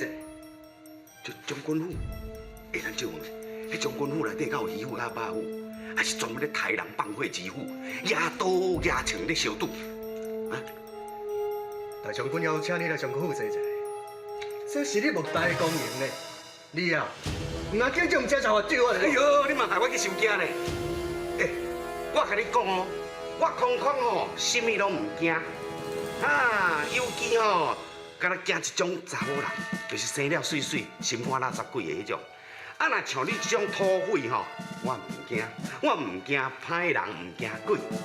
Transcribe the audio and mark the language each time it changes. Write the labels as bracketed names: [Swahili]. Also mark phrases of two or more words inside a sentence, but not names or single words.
[Min Nan Chinese] 将军府会当借问，迄将军府内底敢有渔夫甲马夫，还是专门咧杀人放火之夫，野刀野枪咧相赌？啊！大将军邀请你来将军府坐坐，这是你莫大的光荣呢。你啊！唔通叫这种家伙对我来。哎呦，你嘛害我去受惊呢！我甲你讲哦，我空空哦，什么拢唔惊。啊，尤其哦，敢若惊一种查某人，就是生了水水、心肝垃圾鬼的迄种。啊，若像你这种土匪吼，我唔惊，我唔惊歹人，唔惊鬼。